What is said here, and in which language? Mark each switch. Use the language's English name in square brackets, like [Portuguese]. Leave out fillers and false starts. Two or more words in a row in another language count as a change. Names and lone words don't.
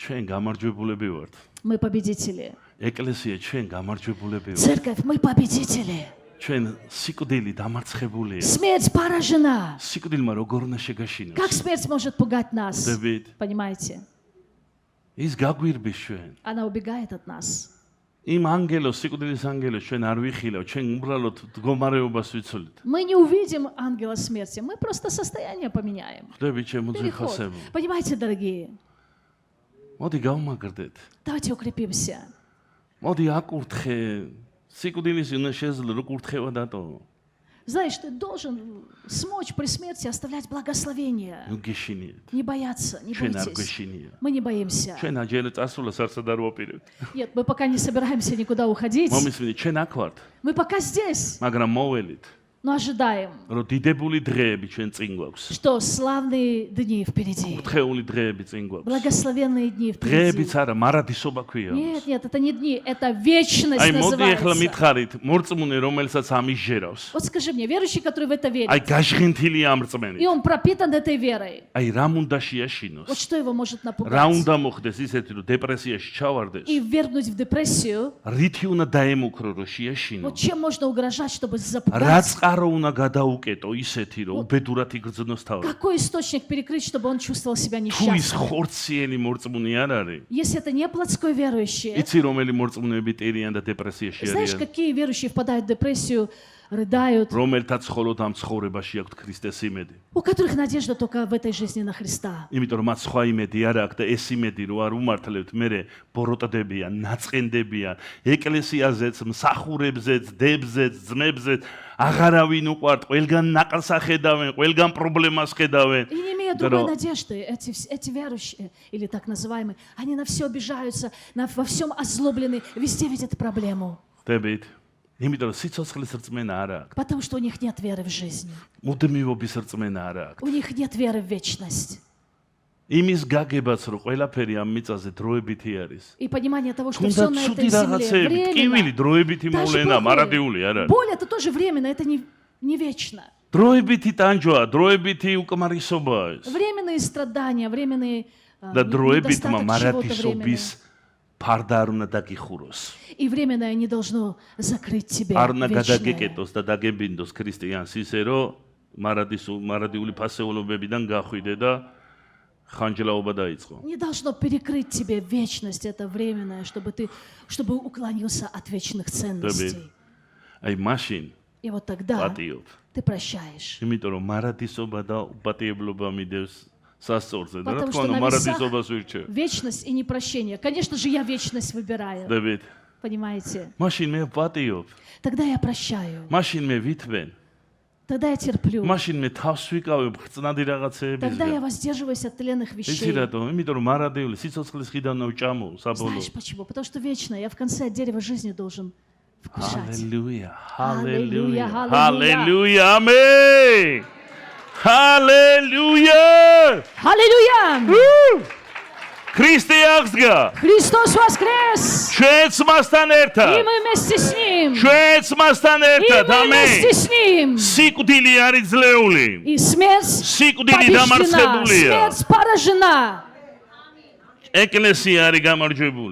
[Georgian] ჩვენ გამარჯვებულები ვართ. [Russian] Мы победители. [Georgian] ეკლესია ჩვენ გამარჯვებულები ვართ. [Russian] Церковь, мы победители. [Georgian] ჩვენ სიკვდილი დამარცხებულია. [Russian] Смерть поражена. [Georgian] სიკვდილმა როგორ უნდა შეგაშინოს? [Russian] Как смерть может пугать нас? Дэвид. Понимаете? [Georgian] ის გაგვირბის ჩვენ. [Russian] Она убегает от нас. [Georgian] იმ ანგელოს, სიკვდილის ანგელოს ჩვენ არ ვიხილავ, ჩვენ უბრალოდ მდგომარეობას ვიცვლით. [Russian] Мы не увидим ангела смерти, мы просто состояние поменяем. [Georgian] ხვდები ჩემო [Russian] Переход. [Georgian] ძვირფასებო. [Russian] Понимаете, дорогие? [Georgian] მოდი გავმაგრდეთ. [Russian] Давайте укрепимся. [Georgian] მოდი აკურთხე. სიკვდილის უნდა შეძლო, რო კურთხევა დატო. [Russian] Знаешь, ты должен смочь при смерти оставлять благословение. [Georgian] ნუ გეშინიეთ. [Russian] Не бояться, не [Georgian] ჩვენ არ [Russian] бойтесь. [Georgian] გვეშინია. [Russian] Мы не боимся. [Georgian] ჩვენ აჯერე წასულა სარცად არ ვაპირებთ. [Russian] Нет, мы пока не собираемся никуда уходить. [Georgian] მომისმინე, ჩვენ აქ ვართ, [Russian] Мы пока здесь, [Georgian] მაგრამ მოველით, [Russian] но ожидаем, [Georgian] რომ დიდებული დღეები ჩვენ წინ გვაქვს. [Russian] что славные дни впереди. [Georgian] თხეული დღეები წინ გვაქვს. [Russian] Благословенные дни [Georgian] დღეებიც [Russian] впереди. [Georgian] არა, მარადისობა ქვია. [Russian] Нет, нет, это не дни, это вечность [Georgian] აი მოდი ახლა [Russian] называется. [Georgian] მითხარით, მორწმუნე რომელსაც ამისჯერავს. [Russian] Вот скажи мне, верующий, который в это верит, [Georgian] აი გაშღინთილია ამ [Russian] и [Georgian] რწმენით. [Russian] он пропитан этой верой, [Georgian] აი რამ უნდა [Russian] вот [Georgian] შეაშინოს? [Russian] что его может [Georgian] რა [Russian] напугать? [Georgian] უნდა მოხდეს ისეთი, რომ დეპრესიაში ჩავარდეს? [Russian] И ввергнуть в депрессию, [Georgian] რითი უნდა დაემუქრო, რომ შეაშინო? [Russian] вот чем можно угрожать, чтобы [Georgian] რა [Russian] запугать? [Georgian] წყარო უნდა გადაუკეტო ისეთი, რომ უბედურად იგრძნოს თავი? [Russian] Какой источник перекрыть, чтобы он чувствовал себя [Georgian] თუ ის [Russian] несчастным? [Georgian] ხორციელი მორწმუნე არ არის, [Russian] Если это не плотской верующий, [Georgian] იცი რომელი მორწმუნეები ტერიან და დეპრესიაში [Russian] знаешь, [Georgian] არიან? [Russian] какие верующие впадают в депрессию, рыдают, [Georgian] რომელთაც მხოლოდ ამ ცხოვრებაში აქვთ ქრისტეს იმედი. [Russian] у которых надежда только в этой жизни на Христа. [Georgian] იმიტომ რომ მათ სხვა იმედი არ აქვს და ეს იმედი რო არ უმართლებთ, მე ბოროტდებიან, ნაწყენდებიან, ეკლესიაზეც, მსახურებზეც, დებზეც, ძმებზეც, აღარავინ უყვართ, ყველგან ნაყრს ახედავენ, ყველგან პრობლემას ხედავენ. [Russian] И не имея другой надежды, эти верующие, или так называемые, они на все обижаются, во всем озлоблены, везде видят проблему. [Georgian] ხვდებით? იმიტომ რომ სიცოცხლის რწმენა არ აქვს, [Russian] Потому что у них нет веры в жизнь. [Georgian] მუდმივობის რწმენა არ აქვს. [Russian] У них нет веры в вечность. [Georgian] იმის გაგებაც რომ ყველაფერი ამ მიწაზე დროებითი არის. [Russian] И понимание того, что все [Georgian] თუნდაც [Russian] на [Georgian] ცუდი [Russian] этой земле [Georgian] რაღაცები, ტკივილი [Russian] временно. [Georgian] დროებითი [Russian] Даже [Georgian] მოვლენა, [Russian] плохое. [Georgian] მარადიული არ არის. [Russian] Боль это тоже временно, это не вечно. [Georgian] დროებითი ტანჯვაა, დროებითი უკმარისობაა ეს. [Russian] Временные страдания, временные [Georgian] და დროებითმა [Russian] недостаток чего-то [Georgian] მარადისობის [Russian] временное. [Georgian] ფარდა არ უნდა დაგიხუროს. [Russian] И временное не должно закрыть тебе [Georgian] არ უნდა [Russian] вечное. [Georgian] გადაგეკეტოს და დაგებინდოს ქრისტიანს ისე რომ მარადიული ფასეულობებიდან გახვიდე და ხანჯლაობა დაიწყო. [Russian] Не должно перекрыть тебе вечность, это временное, чтобы уклонился от вечных ценностей. [Georgian] აი მაშინ [Russian] И вот тогда [Georgian] პატიობ. [Russian] ты прощаешь. [Georgian] იმიტომ რომ მარადისობა და უპატიებლობა მიდევს სასწორზე და რა [Russian] Потому [Georgian] თქმა [Russian] что [Georgian] უნდა [Russian] на [Georgian] მარადისობას [Russian] весах [Georgian] ვირჩევ. [Russian] вечность и непрощение. Конечно же, я вечность выбираю. [Georgian] დებით. [Russian] Понимаете? [Georgian] მაშინ მე პატიობ. [Russian] Тогда я прощаю. [Georgian] მაშინ მე ვითვენ. [Russian] Тогда я терплю. [Georgian] მაშინ მე თავს ვიკავებ ხწნადი [Russian] Тогда я [Georgian] რაღაცეებისგან. [Russian] воздерживаюсь от тленных [Georgian] იცი [Russian] вещей. [Georgian] რატომ? იმიტომ რომ მარადიული სიცოცხლის ხიდან ნავჭამო საბოლოო. [Russian] Знаешь почему? Потому что вечно я в конце от дерева жизни должен вкушать. [English] Hallelujah. Hallelujah, Hallelujah. hallelujah. Hallelujah. Amen. Hallelujah. [Russian] Аллилуйя! [Georgian] ქრისტე აღსდგა. [Russian] Христос воскрес! [Georgian] ჩვენც მასთან [Russian] И [Georgian] ერთად. [Russian] мы вместе с Ним! [Georgian] ჩვენც მასთან [Russian] И [Georgian] ერთად. [Russian] мы [Georgian] ამენ. [Russian] вместе с Ним! [Georgian] სიკვდილი არის ძლეული. [Russian] И смерть [Georgian] სიკვდილი [Russian] побеждена, [Georgian] დამარცხებულია. [Russian] смерть поражена. [Georgian] ეკლესია არის გამარჯვებული.